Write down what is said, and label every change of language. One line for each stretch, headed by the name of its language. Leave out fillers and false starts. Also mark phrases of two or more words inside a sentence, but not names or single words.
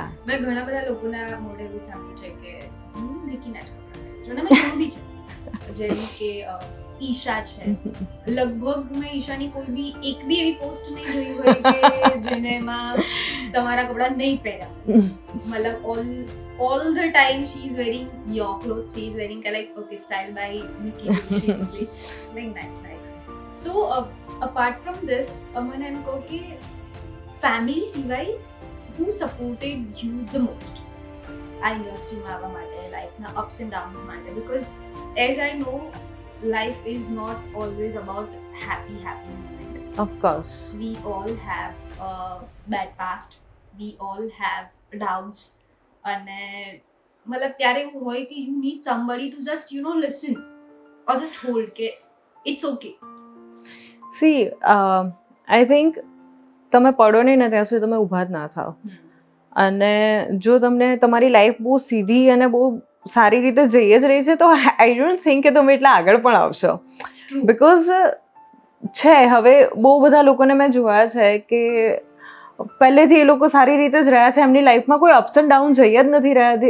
Gujarati: મેં ઘણા બધા લોકોના મોઢે એવું સાંભળ્યું છે કે હું નિકીના છોકરા છું, અને મેં જોયું બી છે, જેમ કે ઈશા છે. લગભગ મેં ઈશાની કોઈ બી એક બી એવી પોસ્ટ નહીં જોઈ હોય કે જેને એમાં તમારા કપડા નહીં પહેર્યા.
English: મતલબ all the time she is wearing your clothes, she is wearing like okay style by Nikki Gucci only. Like nice. So apart from this,
Gujarati: મને એમ કહો કે ફેમિલી સિવાય
English: who supported you the most
Gujarati: આ ઇન્ડસ્ટ્રીમાં આવવા માટે, લાઈફના
English: ups and downs
Gujarati: માટે?
English: Because as I know, life is not always about happy moment. of course. We all have a bad past, we all have doubts,
Gujarati: અને મતલબ ત્યારે એવું હોય કે
English: you need somebody to just listen or just hold કે it's okay. see I think
Gujarati: તમે પડો નહીં ને ત્યાં સુધી તમે ઊભા જ ના થાઓ. અને જો તમને તમારી લાઈફ બહુ સીધી અને બહુ સારી રીતે જઈ જ રહી છે તો
English: I don't think
Gujarati: કે તમે એટલા આગળ પણ આવશો. બિકોઝ છે હવે બહુ બધા લોકોને મેં જોયા છે કે પહેલેથી એ લોકો સારી રીતે જ રહ્યા છે, એમની લાઈફમાં કોઈ
English: ups and down
Gujarati: જઈ જ નથી રહ્યા.